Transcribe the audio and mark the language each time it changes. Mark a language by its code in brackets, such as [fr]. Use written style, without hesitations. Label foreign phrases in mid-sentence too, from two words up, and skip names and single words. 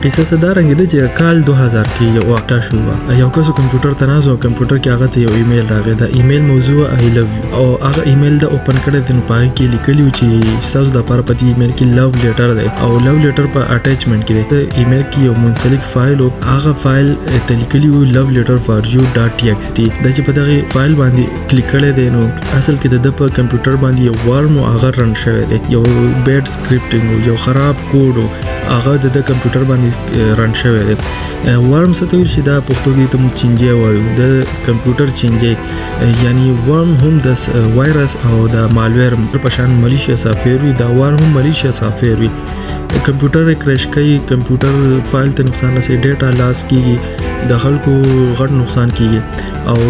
[ps] قصه صدارنګ د چې کال 2000 کې یو واقع شو یو کس کمپیوټر ته نازو کمپیوټر کې هغه ته یو ایمیل راغی دا ایمیل موضوع [en] I love you [ps] او هغه ایمیل د اوپن کړه د نو پای کې لیکلی و چې تاسو د لپاره په دې ایمیل کې [en] love letter [ps] دی او [en] love letter [ps] په اٹیچمنٹ کې دی د ایمیل کې یو منسلک فایل او هغه فایل ته لیکلی و love letter for you.txt دا چې په دغه فایل باندې کلیک کړی دی نو اصل کې د په کمپیوټر باندې یو ورم او هغه رن شوی دی یو [en] bad scripting [ps] یو خراب کوډ هغه د کمپیوټر باندې رن شوی دی ورم څه ته ویل شي دا پښتو کې ته موږ چینجی وایو د کمپیوټر چینجی یعنی ورم هم د وایرس او د مالویر په شان [en] malicious software [ps] وي دا ورم هم [en] malicious software [ps] وي کمپیوټر کرش کوي کمپیوټر فایل ته نقصان رسي [en] data loss [ps] کیږي د خلکو غټ نقصان کیږي